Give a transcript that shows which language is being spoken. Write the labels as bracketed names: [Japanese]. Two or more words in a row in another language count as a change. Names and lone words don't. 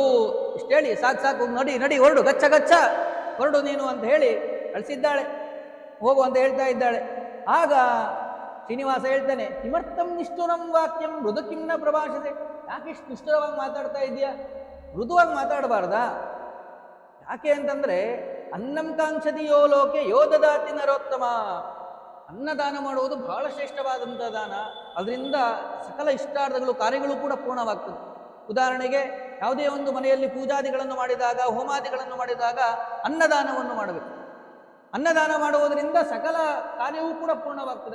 [Kannada] ಇಷ್ಟು ಹೇಳಿ ಸಾಕು ನಡಿ ನಡಿ ಹೊರಡು, [Sanskrit] ಗಚ್ಚ ಗಚ್ಚ [Kannada] ಹೊರಡು ನೀನು ಅಂತ ಹೇಳಿ ಕಳಿಸಿದ್ದಾಳೆ. ಹೋಗು ಅಂತ ಹೇಳ್ತಾ ಇದ್ದಾಳೆ. ಆಗ ಶ್ರೀನಿವಾಸ ಹೇಳ್ತಾನೆ, [Sanskrit] ಕಿಮರ್ಥಂ ನಿಷ್ಠುರಂ ವಾಕ್ಯಂ ಮೃದು ಕಿಮ್ನ ಪ್ರಭಾಷತೆ. [Kannada] ಯಾಕೆ ಇಷ್ಟು ನಿಷ್ಠುರವಾಗಿ ಮಾತಾಡ್ತಾ ಇದೆಯಾ? ಮೃದುವಾಗಿ ಮಾತಾಡಬಾರ್ದಾ? ಯಾಕೆ ಅಂತಂದ್ರೆ [Sanskrit] ಅನ್ನಂ ಕಾಂಕ್ಷದಿಯೋ ಲೋಕೆ ಯೋ ದದಾತಿ ನರೋತ್ತಮ. [Kannada] ಅನ್ನದಾನ ಮಾಡುವುದು ಬಹಳ ಶ್ರೇಷ್ಠವಾದಂಥ ದಾನ. ಅದರಿಂದ ಸಕಲ ಇಷ್ಟಾರ್ಥಗಳು ಕಾರ್ಯಗಳು ಕೂಡ ಪೂರ್ಣವಾಗ್ತದೆ. ಉದಾಹರಣೆಗೆ ಯಾವುದೇ ಒಂದು ಮನೆಯಲ್ಲಿ ಪೂಜಾದಿಗಳನ್ನು ಮಾಡಿದಾಗ, ಹೋಮಾದಿಗಳನ್ನು ಮಾಡಿದಾಗ ಅನ್ನದಾನವನ್ನು ಮಾಡಬೇಕು. ಅನ್ನದಾನ ಮಾಡುವುದರಿಂದ ಸಕಲ ಕಾರ್ಯವೂ ಕೂಡ ಪೂರ್ಣವಾಗ್ತದೆ.